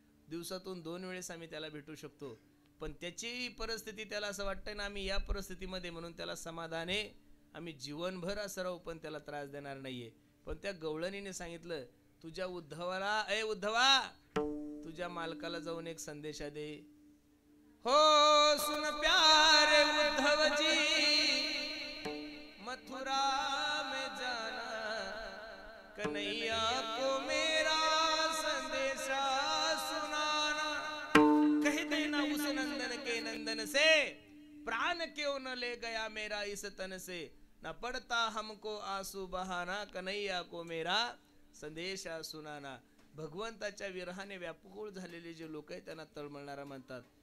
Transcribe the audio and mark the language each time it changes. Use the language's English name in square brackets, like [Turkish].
[Marathi] दिवसातून 2 वेळेस आम्ही त्याला भेटू शकतो. पण त्याची परिस्थिती, त्याला असं वाटतंय ना आम्ही या परिस्थितीमध्ये, म्हणून त्याला समाधान आहे, आम्ही जीवनभर असं राहू पण त्याला त्रास देणार नाहीये. पण त्या गवळणीने सांगितलं, तुझ्या उद्धवाला, ए उद्धवा तुझ्या मालकाला जाऊन एक संदेशा दे. [Hindi] हो सुन प्यारे उद्धव जी, मथुरा में जाना, कन्हैया को मेरा संदेशा सुनाना. कह देना उस नंदन के नंदन से, प्राण क्यों न ले गया मेरा इस तन से, न पड़ता हमको आंसू बहाना, कन्हैया को मेरा संदेशा सुनाना. [Marathi] भगवंताच्या विरहाने व्याकुळ झालेले जे लोक आहेत त्यांना तळमळणारा म्हणतात.